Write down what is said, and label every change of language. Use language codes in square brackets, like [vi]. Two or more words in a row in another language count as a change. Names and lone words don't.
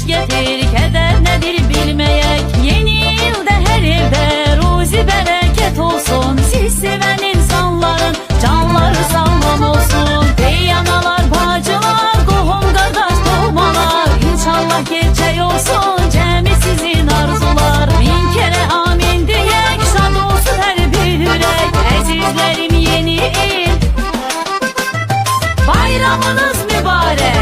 [tr] nedir, keder nedir bilmeyek. Yeni yılda her evde ruzi bereket olsun. Siz seven insanların canları sağlam olsun. [az] Ey analar, bacılar, qohum qardaş doğmalar, İnşallah gerçek olsun cəmi sizin arzular. [tr] Bin kere amin deyək, şad olsun her bir yürek. [az] Əzizlərim, yeni il bayramınız mübarək.